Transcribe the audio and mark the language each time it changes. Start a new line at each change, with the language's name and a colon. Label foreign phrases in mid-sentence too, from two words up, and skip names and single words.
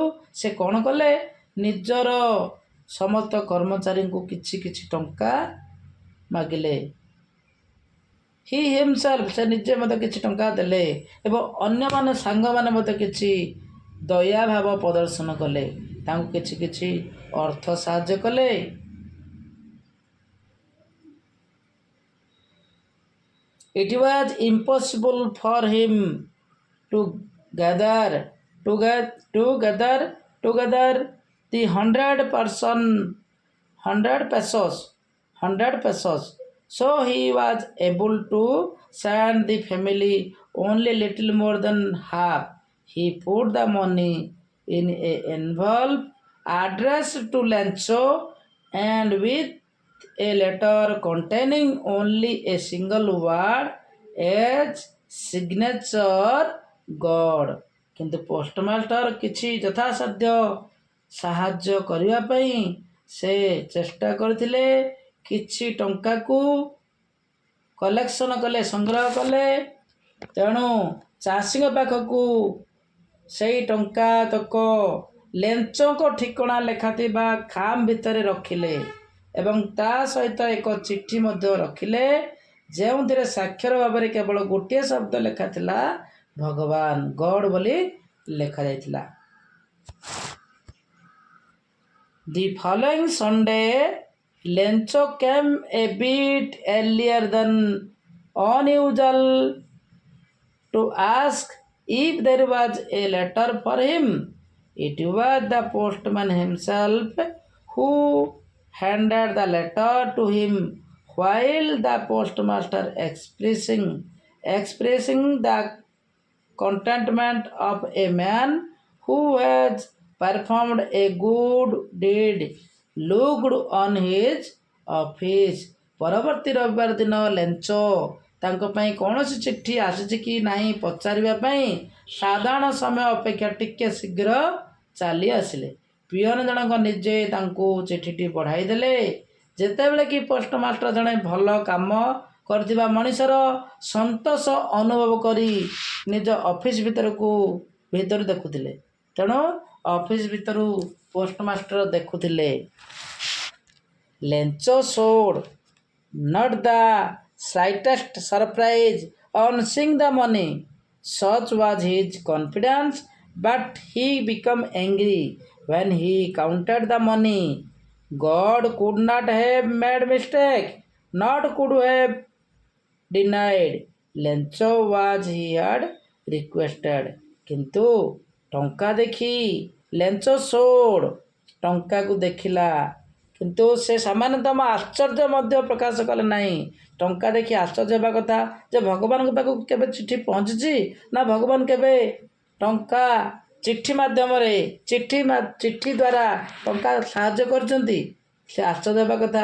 Odia: ସେ କ'ଣ କଲେ, ନିଜର ସମସ୍ତ କର୍ମଚାରୀଙ୍କୁ କିଛି କିଛି ଟଙ୍କା ମାଗିଲେ।
English: he himself,
Odia: ସେ ନିଜେ ମଧ୍ୟ କିଛି ଟଙ୍କା ଦେଲେ ଏବଂ ଅନ୍ୟମାନେ, ସାଙ୍ଗମାନେ ମଧ୍ୟ କିଛି ଦୟାଭାବ ପ୍ରଦର୍ଶନ କଲେ, ତାଙ୍କୁ କିଛି କିଛି ଅର୍ଥ ସାହାଯ୍ୟ କଲେ।
English: It was impossible for him to gather together the 100 pesos. So he was able to send the family only little more than half. He put the money in an envelope addressed to Lancho, and with a letter containing only a single word as signature, God.
Odia: କିନ୍ତୁ ପୋଷ୍ଟମାଷ୍ଟର କିଛି ଯଥାସାଧ୍ୟ ସାହାଯ୍ୟ କରିବା ପାଇଁ ସେ ଚେଷ୍ଟା କରିଥିଲେ। କିଛି ଟଙ୍କାକୁ କଲେକ୍ସନ କଲେ, ସଂଗ୍ରହ କଲେ। ତେଣୁ ଚାଷୀଙ୍କ ପାଖକୁ ସେଇ ଟଙ୍କା ତକ ଲେଞ୍ଚଙ୍କ ଠିକଣା ଲେଖାଥିବା ଖାମ୍ ଭିତରେ ରଖିଲେ ଏବଂ ତା ସହିତ ଏକ ଚିଠି ମଧ୍ୟ ରଖିଲେ, ଯେଉଁଥିରେ ସ୍ୱାକ୍ଷର ଭାବରେ କେବଳ ଗୋଟିଏ ଶବ୍ଦ ଲେଖାଥିଲା, ଭଗବାନ, ଗଡ୍ ବୋଲି ଲେଖାଯାଇଥିଲା।
English: The following Sunday, Lencho came a bit earlier than unusual to ask If there was a letter for him, it was the postman himself who handed the letter to him while the postmaster expressing the contentment of a man who has performed a good deed looked on his office।
Odia: ପରବର୍ତ୍ତୀ ରବିବାର ଦିନ ଲେଞ୍ଚ ତାଙ୍କ ପାଇଁ କୌଣସି ଚିଠି ଆସିଛି କି ନାହିଁ ପଚାରିବା ପାଇଁ ସାଧାରଣ ସମୟ ଅପେକ୍ଷା ଟିକେ ଶୀଘ୍ର ଚାଲି ଆସିଲେ। ପିଅନ ଜଣକ ନିଜେ ତାଙ୍କୁ ଚିଠିଟି ବଢ଼ାଇ ଦେଲେ। ଯେତେବେଳେ କି ପୋଷ୍ଟମାଷ୍ଟର ଜଣେ ଭଲ କାମ କରିଥିବା ମଣିଷର ସନ୍ତୋଷ ଅନୁଭବ କରି ନିଜ ଅଫିସ ଭିତରୁ ଦେଖୁଥିଲେ। ତେଣୁ ଅଫିସ ଭିତରୁ ପୋଷ୍ଟମାଷ୍ଟର ଦେଖୁଥିଲେ।
English: ଲେଞ୍ଚ showed not the slightest surprise on seeing the money. Such was his confidence, but he became angry when he counted the money. God could not have made mistake, not could have denied ଲେଞ୍ଚ was he had requested।
Odia: କିନ୍ତୁ ଟଙ୍କା ଦେଖି ଲେଞ୍ଚ showed ଟଙ୍କାକୁ ଦେଖିଲା, କିନ୍ତୁ ସେ ସାମାନ୍ୟତମ ଆଶ୍ଚର୍ଯ୍ୟ ମଧ୍ୟ ପ୍ରକାଶ କଲେ ନାହିଁ। ଟଙ୍କା ଦେଖି ଆଶ୍ଚର୍ଯ୍ୟ ହେବା କଥା ଯେ ଭଗବାନଙ୍କ ପାଖକୁ କେବେ ଚିଠି ପହଞ୍ଚିଛି ନା ଭଗବାନ କେବେ ଟଙ୍କା ଚିଠି ମାଧ୍ୟମରେ ଚିଠି ଦ୍ୱାରା ଟଙ୍କା ସାହାଯ୍ୟ କରିଛନ୍ତି, ସେ ଆଶ୍ଚର୍ଯ୍ୟ ହେବା କଥା।